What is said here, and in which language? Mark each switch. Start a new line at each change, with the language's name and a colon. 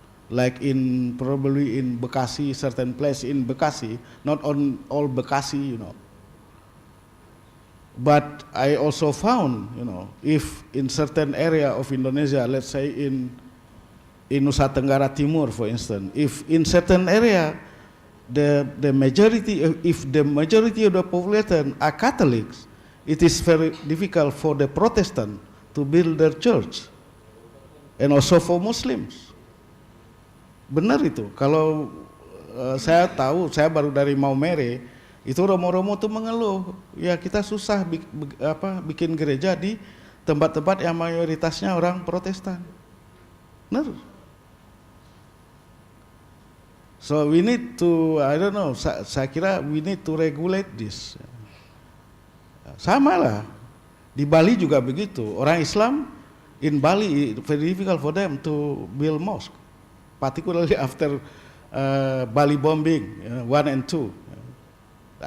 English: Like probably in Bekasi, certain place in Bekasi, not on all Bekasi, But I also found, if in certain area of Indonesia, let's say in Nusa Tenggara Timur, for instance, if in certain area if the majority of the population are Catholics, it is very difficult for the Protestant to build their church, and also for Muslims.
Indonesian: Benar itu. Kalau saya tahu, saya baru dari Maumere, itu romo-romo tuh mengeluh, ya kita susah bikin gereja di tempat-tempat yang mayoritasnya orang Protestan. Benar.
English: So we need to, I don't know,
Indonesian: saya kira
English: we need to regulate this.
Indonesian: Sama lah, di Bali juga begitu. Orang Islam
English: in Bali, very difficult for them to build mosque, particularly after Bali bombing 1 and 2.